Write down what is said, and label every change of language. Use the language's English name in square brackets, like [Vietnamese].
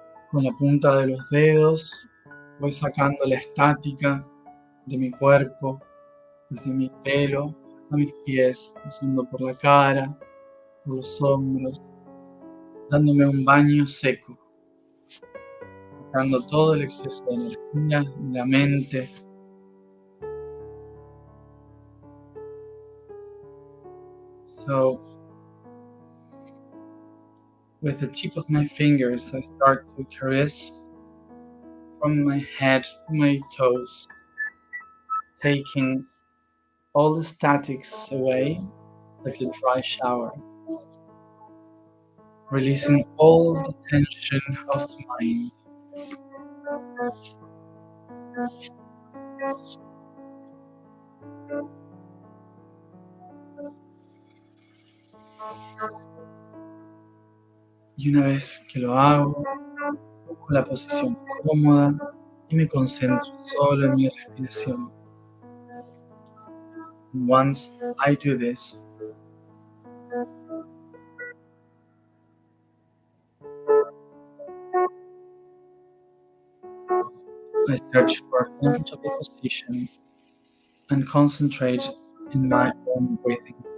[Spanish] Con la punta de los dedos voy sacando la estática de mi cuerpo, desde mi pelo hasta mis pies, pasando por la cara, por los hombros, dándome un baño seco, sacando todo el exceso de energía de la mente. [English] So, with the tip of my fingers, I start to caress from my head to my toes, taking all the statics away like a dry shower, releasing all the tension of the mind. [Spanish] Y una vez que lo hago, busco la posición cómoda y me concentro solo en mi respiración. [English] And once I do this, I search for a comfortable position and concentrate in my own breathing.